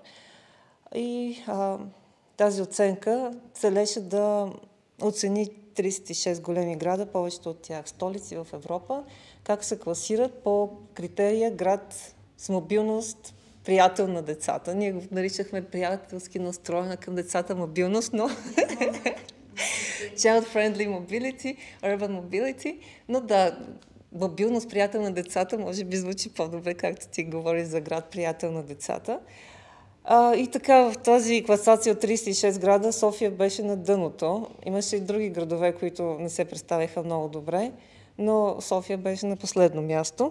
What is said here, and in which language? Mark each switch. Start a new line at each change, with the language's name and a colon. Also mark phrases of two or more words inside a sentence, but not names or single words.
Bulgarian: И тази оценка целеше да оцени 36 големи града, повечето от тях столици в Европа, как се класират по критерия град с мобилност, приятел на децата. Ние го наричахме приятелски настроена към децата мобилност, но
English: child-friendly mobility, urban mobility,
Bulgarian: но да, мобилност, приятел на децата, може би звучи по-добре, както ти говориш за град, приятел на децата. И така, в тази класация от 36 града София беше на дъното. Имаше и други градове, които не се представяха много добре, но София беше на последно място.